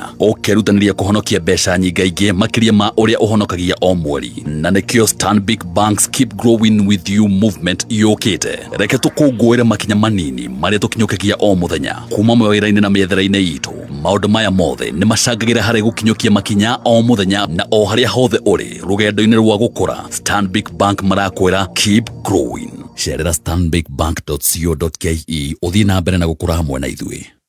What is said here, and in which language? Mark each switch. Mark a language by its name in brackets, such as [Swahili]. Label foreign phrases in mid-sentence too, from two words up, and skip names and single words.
[Kikuyu] ũkerutanĩria kũhonokia mbeca nyingaingĩ makĩria ma ũrĩa ũhonokagia o mweri na nĩkĩo Stanbic Bank's [English] Keep Growing [Kikuyu] With You movement yũkĩte reke tũkũngũĩre makinya manini marĩa tũkinyũkagia o mũthenya kuma mawĩra-inĩ na mĩethere-inĩ itũ maundu maya mothe ni macangagĩra harĩ gũkinyũkia makinya o mũthenya na o harĩa hothe ũrĩ rũgendo-inĩ rwa gũkũra Stanbic Bank marakwĩra keep growing cerera stanbicbank.co.ke ũthiĩ na mbere na gũkũra hamwe na ithuĩ.